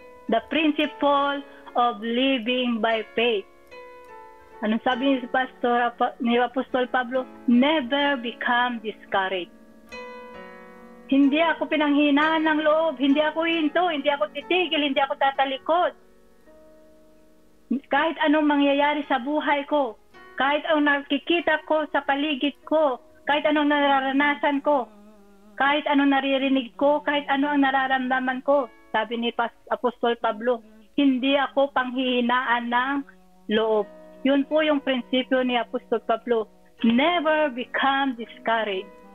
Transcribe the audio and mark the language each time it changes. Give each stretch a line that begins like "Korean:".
English: The principle of living by faith. Anong sabi ni Apostol Pablo? Never become discouraged.
Filipino: Hindi ako pinanghinaan ng loob, hindi ako hinto, hindi ako titigil, hindi ako tatalikod. Kahit anong mangyayari sa buhay ko, kahit anong nakikita ko sa paligid ko, kahit anong nararanasan ko, kahit anong naririnig ko, kahit ano ang nararamdaman ko, sabi ni Apostol Pablo, hindi ako panghihinaan ng loob. Yun po yung prinsipyo ni Apostol Pablo.
English: Never become discouraged.